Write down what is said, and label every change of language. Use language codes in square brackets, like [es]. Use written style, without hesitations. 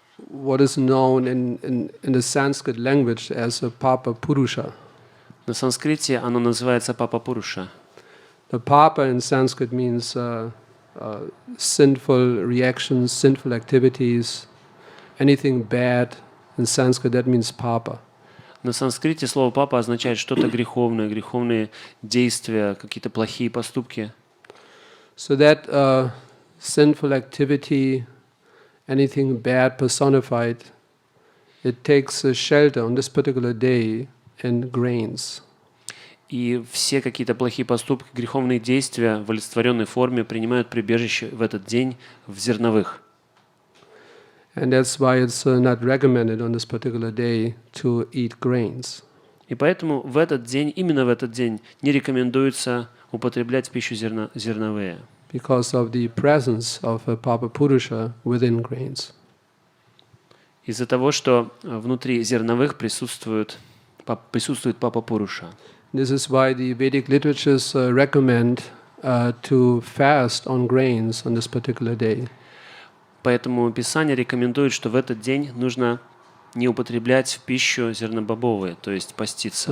[en] what is known in the Sanskrit language as a Papa Purusha. [ru] На санскрите оно называется Папа Пуруша. [en] The Papa in Sanskrit means sinful reactions, sinful activities, anything bad. In Sanskrit that means Papa. [ru] На санскрите слово «папа» означает что-то греховное, греховные действия, какие-то плохие поступки. [en] So that sinful activity, anything bad personified, it takes a shelter on this particular day in grains. [ru] И все какие-то плохие поступки, греховные действия в олицетворенной форме принимают прибежище в этот день в зерновых. [en] And that's why it's not recommended on this particular day to eat grains. [ru] И поэтому в этот день, именно в этот день, не рекомендуется употреблять в пищу зерновые. [en] Because of the presence of a Papa Purusha within grains. [ru] Из-за того, что внутри зерновых присутствует Папа Пуруша. [en] This is why the Vedic literatures recommend to fast on grains on this particular day. [ru] Поэтому Писание рекомендует, что в этот день нужно не употреблять в пищу зернобобовые, то есть поститься.